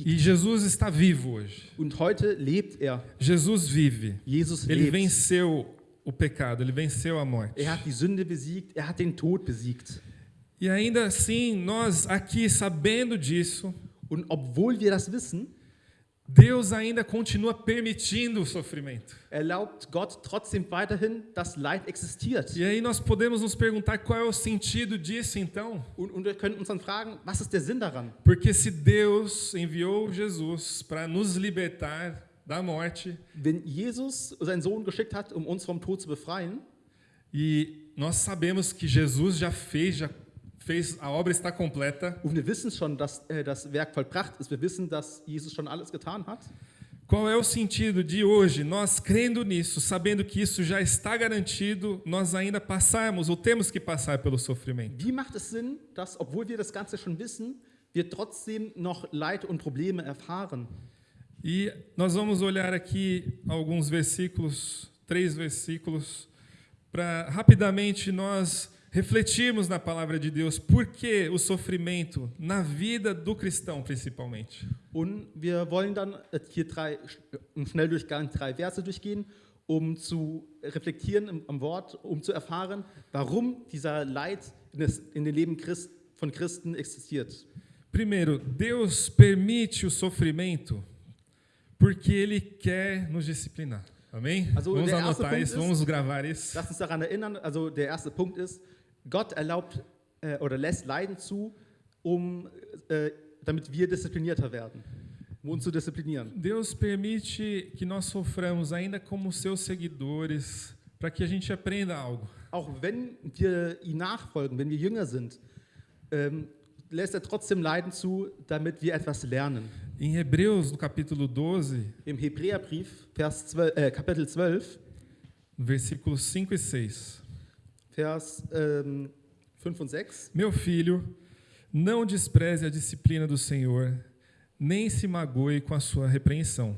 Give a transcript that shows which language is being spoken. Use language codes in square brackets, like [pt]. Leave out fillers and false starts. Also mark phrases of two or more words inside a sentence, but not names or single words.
[pt] E Jesus está vivo hoje. [de] Und heute lebt er. [pt] Jesus vive. Jesus Ele [de] lebt. [pt] venceu o pecado, ele venceu a morte. [de] Er hat die Sünde besiegt. Er hat den Tod besiegt. [pt] E ainda assim, nós aqui sabendo disso, [de] Und obwohl wir das wissen, [pt] Deus ainda continua permitindo o sofrimento. [de] erlaubt Gott trotzdem weiterhin, dass Leid existiert. [pt] E aí nós podemos nos perguntar qual é o sentido disso então? [de] Und wir können uns dann fragen, was ist der Sinn daran? [pt] Porque se Deus enviou Jesus para nos libertar da morte, [de] Wenn Jesus seinen Sohn geschickt hat, um uns vom Tod zu befreien, [pt] e nós sabemos que Jesus já fez, a obra está completa, [de] und wir wissen schon, dass das Werk vollbracht ist, wir wissen, dass Jesus schon alles getan hat, [pt] qual é o sentido de hoje, nós crendo nisso, sabendo que isso já está garantido, nós ainda passarmos ou temos que passar pelo sofrimento? [de] wie macht es Sinn, dass, obwohl wir das Ganze schon wissen, wir trotzdem noch Leid und Probleme erfahren? [pt] E nós vamos olhar aqui alguns versículos, 3 versículos, para rapidamente nós refletirmos na palavra de Deus, por que o sofrimento na vida do cristão principalmente. [de] Und wir wollen dann hier im Schnelldurchgang 3 Verse durchgehen, um zu reflektieren am Wort, um zu erfahren, warum dieser Leid in den Leben von Christen existiert. [pt] Primeiro, Deus permite o sofrimento porque Ele quer nos disciplinar. Amém? [de] Also, [pt] Vamos [de] der erste [pt] anotar [de] Punkt [pt] isso, [de] ist- [pt] vamos gravar isso. [de] Lass uns daran erinnern, also der erste Punkt ist, Gott erlaubt oder lässt Leiden zu, damit wir disziplinierter werden, um uns zu disziplinieren. [pt] Deus permite que nós soframos ainda como seus seguidores, para que a gente aprenda algo. [de] Auch wenn wir ihm nachfolgen, wenn wir Jünger sind, lässt er trotzdem Leiden zu, damit wir etwas lernen. [pt] Em Hebreus, no capítulo 12, [de] Im Hebräerbrief, Kapitel 12, [pt] versículos 5 e 6. [de] Vers 5 und 6. [pt] Meu filho, não despreze a disciplina do Senhor, nem se magoe com a sua repreensão.